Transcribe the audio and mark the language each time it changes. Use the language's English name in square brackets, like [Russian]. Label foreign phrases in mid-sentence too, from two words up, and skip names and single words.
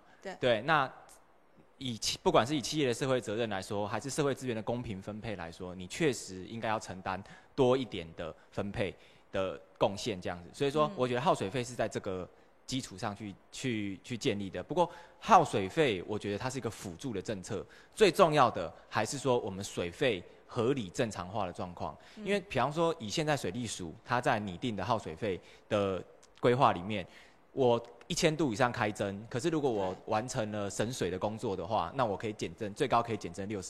[Chinese] 對，那不管是以企業的社會責任來說，還是社會資源的公平分配來說，你確實應該要承擔多一點的分配的貢獻，這樣子。所以說，我覺得耗水費是在這個基礎上去建立的。不過耗水費，我覺得它是一個輔助的政策，最重要的還是說我們水費合理正常化的狀況。因為比方說以現在水利署它在擬定的耗水費的規劃裡面，我1000度以上開徵，可是如果我完成了省水的工作的話，那我可以減徵，最高可以減徵60%。